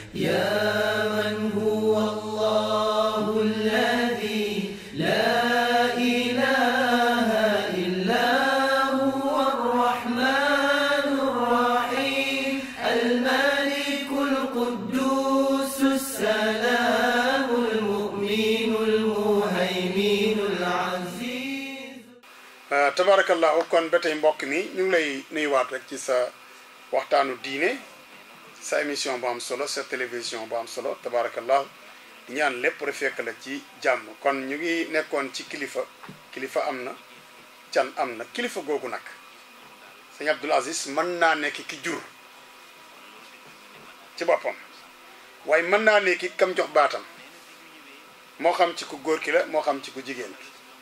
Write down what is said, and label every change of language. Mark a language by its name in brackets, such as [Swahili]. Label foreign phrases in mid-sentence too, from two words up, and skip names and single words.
[Arabic] يا من هو الله الذي لا إله إلا هو الرحمن الرحيم الملك القدوس السلام المؤمن المهيمن العزيز. [Wolof] tabarakallahu kon ba tey mbokk mi ñu ngi lay nuyuwaat rek ci sa waxtaanu diine sa émission bu am solo sa télévision bu am solo tabarakallahu di ñaan lépp rek fekk la ci jàmm. kon ñu ngi nekkoon ci kilifa am na can am na kilifa googu nag sëñ Abdoul Aziz mën naa nekk ki jur ci boppam waaye mën naa nekk kam jox baatam moo xam ci ku góor ki la moo xam ci ku jigéen ki.